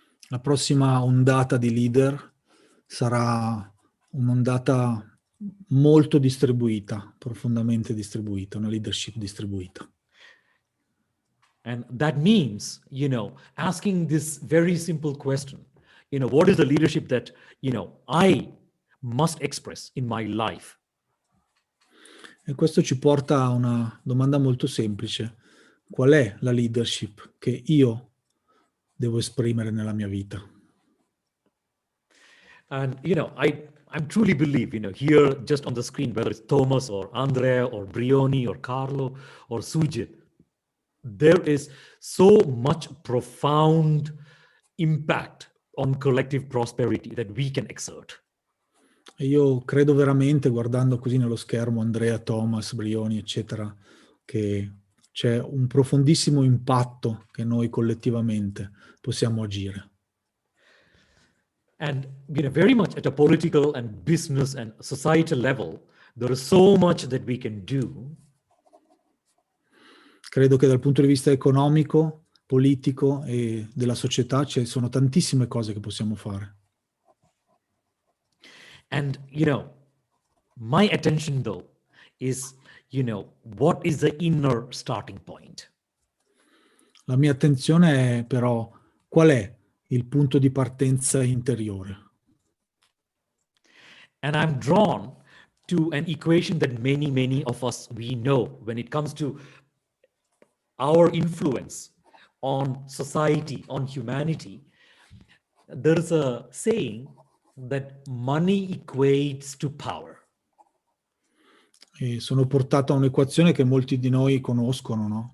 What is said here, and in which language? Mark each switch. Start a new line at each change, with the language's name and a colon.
Italian: La prossima ondata di leader sarà un'ondata molto distribuita, profondamente distribuita, una leadership distribuita.
English: And that means, asking this very simple question, what is the leadership that, I must express in my life?
Italian: E questo ci porta a una domanda molto semplice. Qual è la leadership che io devo esprimere nella mia vita?
English: And, I truly believe, here just on the screen, whether it's Thomas or Andrea or Brioni or Carlo or Sujit, there is so much profound impact on collective prosperity that we can exert.
Italian: E io credo veramente, guardando così nello schermo Andrea, Thomas, Brioni, eccetera, che c'è un profondissimo impatto che noi collettivamente possiamo agire.
English: And very much at a political and business and societal level, there is so much that we can do.
Italian: Credo che dal punto di vista economico, politico e della società ci sono tantissime cose che possiamo fare.
English: And, my attention though is, what is the inner starting point?
Italian: La mia attenzione è però qual è il punto di partenza interiore.
English: And I'm drawn to an equation that many of us we know when it comes to our influence on society, on humanity. There's a saying that money equates to power.
Italian: E sono portato a un'equazione che molti di noi conoscono, no?